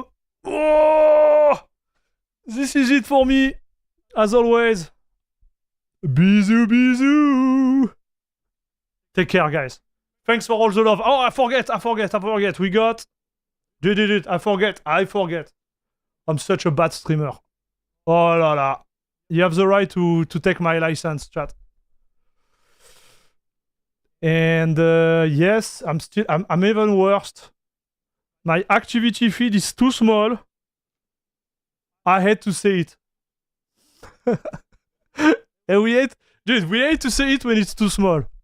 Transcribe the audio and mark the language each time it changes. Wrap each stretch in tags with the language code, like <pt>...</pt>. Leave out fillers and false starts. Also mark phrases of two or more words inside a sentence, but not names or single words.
<en>Oh, this is it for me. As always.</en> <fr>Bisous, bisous.</fr> <en>Take care, guys. Thanks for all the love. Oh, I forget. We got... Dude, I forget. I'm such a bad streamer.</en> <fr>Oh la la.</fr> <en>You have the right to take my license, chat. And yes, I'm even worse. My activity feed is too small. I hate to say it. And we hate to say it when it's too small.</en>